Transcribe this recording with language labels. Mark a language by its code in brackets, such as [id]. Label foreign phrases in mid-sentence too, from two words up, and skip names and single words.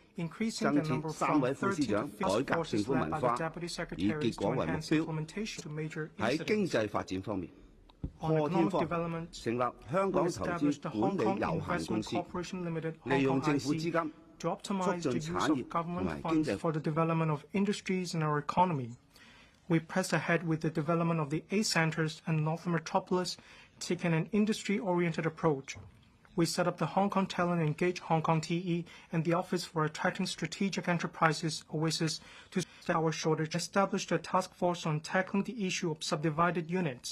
[yue] 增設3位副司長，改革政府文化，以結果為目標。喺經濟發展方面，破天荒成立香港投資管理有限公司，利用政府資金促進產業同埋經濟。 [en] We press ahead with the development of the 8 centers and North Metropolis, taking an industry-oriented approach. We set up the Hong Kong Talent Engage Hong Kong TE and the Office for Attracting Strategic Enterprises, OASIS, to our shortage, established a task force on tackling the issue of subdivided units.